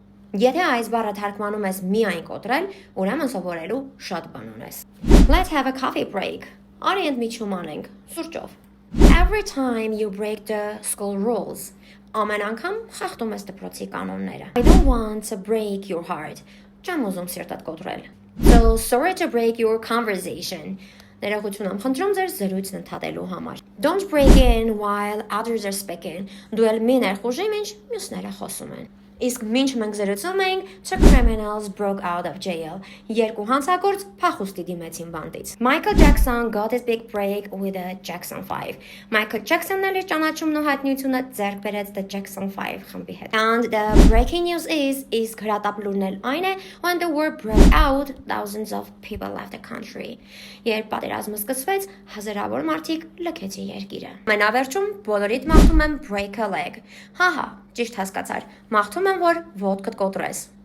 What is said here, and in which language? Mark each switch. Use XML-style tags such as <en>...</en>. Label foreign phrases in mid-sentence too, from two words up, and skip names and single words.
<hy>Եթե այս բառը թարգմանում ես միայն կոտրել, ուրեմն սովորելու շատ բան ունես։</hy> <en>Let's have a coffee break.</en> <hy>Արի ընդմիջում անենք, սուրճով։</hy> <en>Every time you break the school rules.</en> <hy>Ամեն անգամ խախտում ես դպրոցի կանոնները։</hy> <en>I don't want to break your heart.</en> <hy>Չեմ ուզում սիրտդ կոտրել։</hy> <en>So sorry to break your conversation.</en> <hy>Ներողություն եմ խնդրում ձեր զրույցն ընդհատելու համար։</hy> <en>Don't break in while others are speaking.</en> <hy>Դու էլ մի ներխուժի, ինչ մյուսները խոսում են։ Իսկ մինչ մենք զրուցում էինք,</hy> <en>two criminals broke out of jail.</en> <hy>Երկու հանցագործ փախուստի դիմեցին բանտից։</hy> <en>Michael Jackson got his big break with the Jackson 5.</en> <hy>Michael Jackson-ն էլ իր ճանաչումն ու հայտնիությունը ձեռք բերեց the Jackson 5 խմբի հետ։</hy> <en>And the breaking news is</en> <hy>հրատապլուրն էլ այն է,</hy> <en>when the war broke out, thousands of people left the country.</en> <hy>Երբ պատերազմը սկսվեց, հազարավոր մարդիկ լքեցին երկիրը։ Մենավերջում բոլորիդ մաղթում եմ</hy> <en>break a leg։</en> <hy>Հա, ճիշտ հասկացար։ Մաղթում եմ, որ ոտքդ կոտրես։</hy>